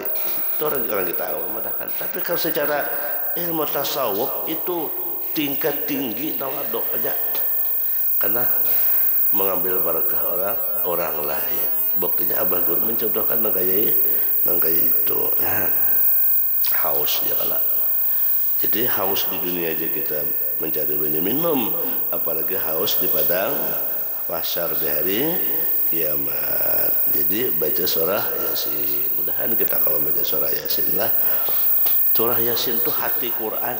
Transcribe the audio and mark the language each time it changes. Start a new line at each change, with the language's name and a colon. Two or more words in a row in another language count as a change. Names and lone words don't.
Indonesian: Itu orang kita awam madahkan. Tapi kalau secara ilmu tasawuf itu tingkat tinggi tawaduk aja, karena mengambil berkah orang lain. Buktinya abah guru mencontohkan nangkaya itu. Nah, haus ya kalau. Jadi haus di dunia aja kita mencari banyak minum, apalagi haus di padang mahsyar di hari kiamat. Jadi baca surah Yasin. Mudahan kita kalau baca surah Yasin lah. Surah Yasin itu hati Quran.